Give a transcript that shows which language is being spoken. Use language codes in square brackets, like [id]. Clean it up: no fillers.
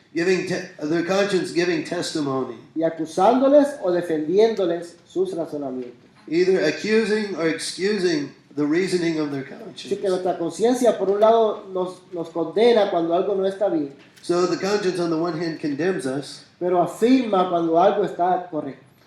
[en] giving their conscience giving testimony, [es] y acusándoles o defendiéndoles sus razonamientos. [en] either accusing or excusing the reasoning of their [es] Así [en] conscience. [es] que nuestra conciencia por un lado nos condena cuando algo no está bien, [en] So the conscience on the one hand condemns us, [es] pero afirma cuando algo está correcto.